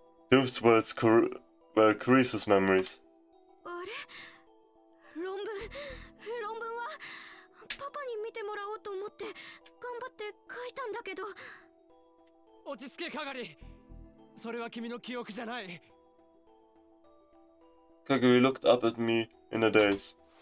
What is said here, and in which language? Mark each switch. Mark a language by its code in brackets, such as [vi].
[en] Those were Carice's memories. [ja] あれ？論文はパパに見てもらおうと思って頑張って書いたんだけど。落ち着け、KAGARI。それは君の記憶じゃない。 [en] KAGARI looked up at me in a daze.